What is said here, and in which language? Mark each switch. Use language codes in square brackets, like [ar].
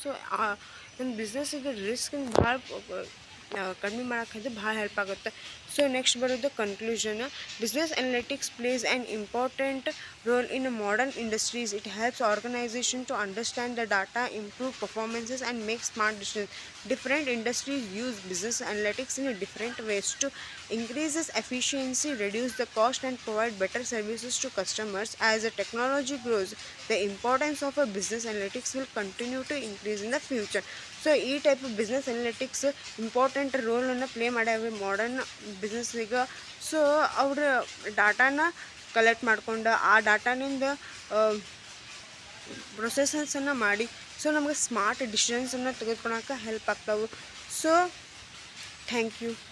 [kn] So ನಮ್ಮ ಬಿಸ್ನೆಸ್ಸಿಗೆ ರಿಸ್ಕನ್ನು ಭಾಳ ಕಡಿಮೆ ಮಾಡೋಕ್ಕಂತ ಭಾಳ ಹೆಲ್ಪ್ ಆಗುತ್ತೆ. ಸೊ ನೆಕ್ಸ್ಟ್ ಬರೋದು conclusion. [en] Business analytics plays an important role in modern industries. It helps organisation to understand the data, improve performances and make smart decisions. Different industries use business analytics in different ways to increase efficiency, reduce the cost, and provide better services to customers. As the technology grows, the importance of a business analytics will continue to increase in the future. [kn] So ಈ type business analytics important ರೋಲನ್ನು play ಮಾಡ್ಯಾವೆ modern ಬಿಸ್ನೆಸ್ಸಿಗೆ. So ಅವರು ಡಾಟಾನ collect ಮಾಡ್ಕೊಂಡು ಆ ಡಾಟಾನಿಂದ ಪ್ರೊಸೆಸನ್ಸನ್ನು ಮಾಡಿ so ನಮಗೆ smart ಡಿಸಿಷನ್ಸನ್ನು ತೆಗೆದುಕೊಳಕ್ಕೆ help ಆಗ್ತಾವೆ. So [en] Thank you.